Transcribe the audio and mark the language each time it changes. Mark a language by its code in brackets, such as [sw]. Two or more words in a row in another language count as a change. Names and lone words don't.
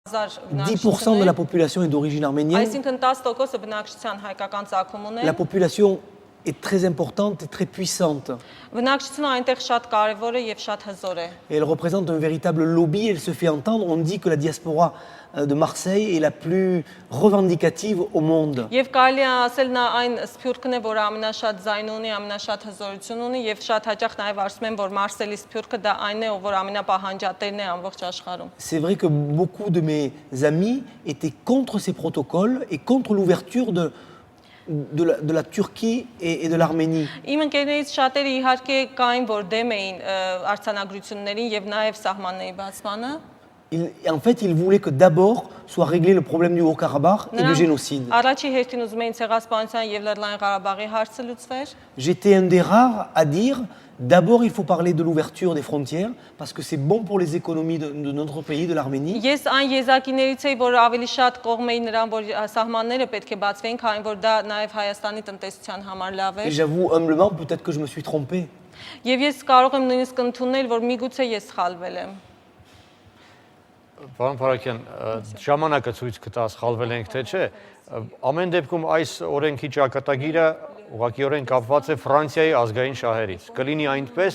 [fr] 10% de la population est d'origine arménienne. [hy] Այսինքն 10%-ը բնակչության հայկական ծագում ունեն։ [fr] La population est très importante et très puissante. [hy] Բնակչությունը այնտեղ շատ կարևոր է եւ շատ հզոր է։ [fr] Et elle représente un véritable lobby, elle se fait entendre. On dit que la diaspora de Marseille est la plus revendicative au monde. [hy] Եվ կարելի է ասել նա այն սփյուռքն է, որ ամենաշատ ձայն ունի, ամենաշատ հզորություն ունի եւ շատ հաճախ նաեւ ասում են, որ Մարսելի սփյուռքը դա այն է, որ ամենապահանջատերն է ամբողջ աշխարհում։ [fr] C'est vrai que beaucoup de mes amis étaient contre ces protocoles et contre l'ouverture de la Turquie et de l'Arménie. [hy] Իմ ընկերներից շատերը իհարկե կային, որ դեմ էին արձանագրություններին եւ նաեւ սահմանների բացմանը։ [fr] En fait, ils voulaient que d'abord soit réglé le problème du Haut-Karabakh et du génocide. [hy] Առաջի հերթին ուզում էին ցեղասպանության եւ Լեռնային Ղարաբաղի հարցը լուծվեր։ [fr] J'étais un des rares à dire d'abord il faut parler de l'ouverture des frontières parce que c'est bon pour les économies de notre pays, de l'Arménie. [hy] Ես այն եզակիներից էի, որ ավելի շատ կողմ էի նրան, որ սահմանները պետք է բացվեին, քանի որ դա նաեւ Հայաստանի տնտեսության համար լավ [fr] Et [hy] է։ [fr] j'avoue humblement peut-être que je me suis trompé. [hy] Եվ ես կարող եմ նույնիսկ ընդունել, որ միգուցե ես սխալվել եմ։ Պարոն Փարաքյան, ժամանակը ցույց կտա սխալվել ենք թե չէ։ Ամեն դեպքում այս օրենքի ճակատագիրը ուղղակիորեն կապված է Ֆրանսիայի ազգային շահերից։ Կլինի այնպես,